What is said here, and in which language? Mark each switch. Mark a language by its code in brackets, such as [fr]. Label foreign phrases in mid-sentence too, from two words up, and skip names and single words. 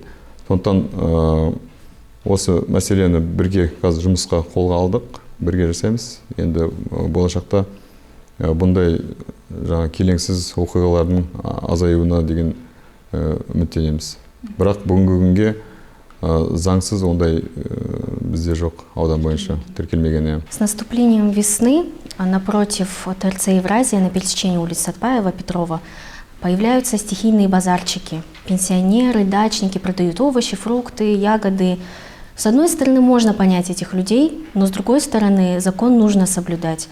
[kk] Сондықтан осы мәселені бірге қазір жұмысқа қолға алдық, бірге жасаймыз. Енді болашақта бұндай келеңсіз оқиғалардың азаюына деген үміттенеміз. Бірақ бүгінгі күнге заңсыз ондай бізде жоқ, аудан бойынша тіркелмеген. [ru] С наступлением весны напротив ТРЦ «Евразия» на пересечении улиц Сатпаева, Петрова появляются стихийные базарчики. Пенсионеры, дачники продают овощи, фрукты, ягоды. С одной стороны, можно понять этих людей, но с другой стороны, закон нужно соблюдать.